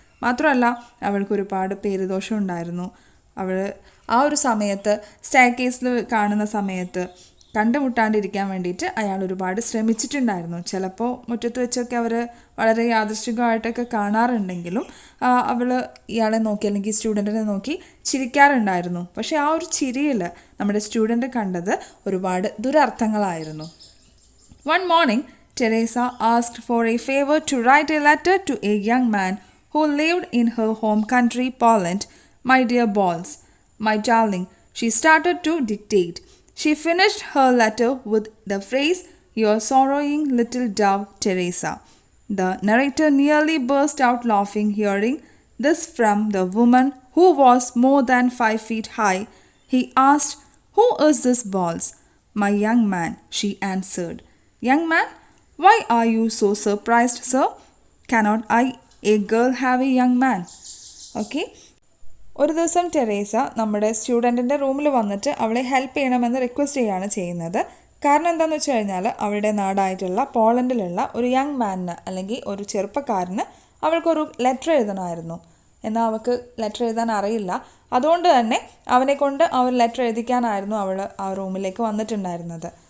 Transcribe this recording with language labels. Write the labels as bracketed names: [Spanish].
[Malayalam] മാത്രമല്ല അവൾക്ക് ഒരുപാട് പേരുദോഷം ഉണ്ടായിരുന്നു. അവൾ ആ ഒരു സമയത്ത് സ്റ്റെയർ കേസിൽ കാണുന്ന സമയത്ത് കണ്ടുമുട്ടാണ്ടിരിക്കാൻ വേണ്ടിയിട്ട് അയാൾ ഒരുപാട് ശ്രമിച്ചിട്ടുണ്ടായിരുന്നു. ചിലപ്പോൾ മുറ്റത്ത് വെച്ചൊക്കെ അവർ വളരെ യാദൃശ്ചികമായിട്ടൊക്കെ കാണാറുണ്ടെങ്കിലും അവൾ ഇയാളെ നോക്കി അല്ലെങ്കിൽ സ്റ്റുഡൻറ്റിനെ നോക്കി ചിരിക്കാറുണ്ടായിരുന്നു. പക്ഷേ ആ ഒരു ചിരിയിൽ നമ്മുടെ സ്റ്റുഡൻറ്റ് കണ്ടത് ഒരുപാട് ദുരർത്ഥങ്ങളായിരുന്നു. [English] One morning, Teresa asked for a favor to write a letter to a young man who lived in her home country, Poland. My dear Balls, my darling, she started to dictate. She finished her letter with the phrase, "Your sorrowing little dove, Teresa." The narrator nearly burst out laughing hearing this from the woman who was more than 5 feet high. He asked, "Who is this, Balls?" "My young man," she answered. "Young man? Why are you so surprised, sir? Cannot I, a girl, have a young man?" Okay. [Malayalam] ഒരു ദിവസം Teresa നമ്മുടെ സ്റ്റുഡൻറ്റിൻ്റെ റൂമിൽ വന്നിട്ട് അവളെ help ചെയ്യണമെന്ന് request ചെയ്യുകയാണ് ചെയ്യുന്നത്. കാരണം എന്താണെന്ന് വെച്ച് കഴിഞ്ഞാൽ അവളുടെ നാടായിട്ടുള്ള പോളണ്ടിലുള്ള ഒരു യങ് മാനിന് അല്ലെങ്കിൽ ഒരു ചെറുപ്പക്കാരന് അവൾക്കൊരു ലെറ്റർ എഴുതണമായിരുന്നു. എന്നാൽ അവൾക്ക് ലെറ്റർ എഴുതാൻ അറിയില്ല. അതുകൊണ്ട് തന്നെ അവനെ കൊണ്ട് ആ ഒരു ലെറ്റർ എഴുതിക്കാനായിരുന്നു അവൾ ആ റൂമിലേക്ക് വന്നിട്ടുണ്ടായിരുന്നത്.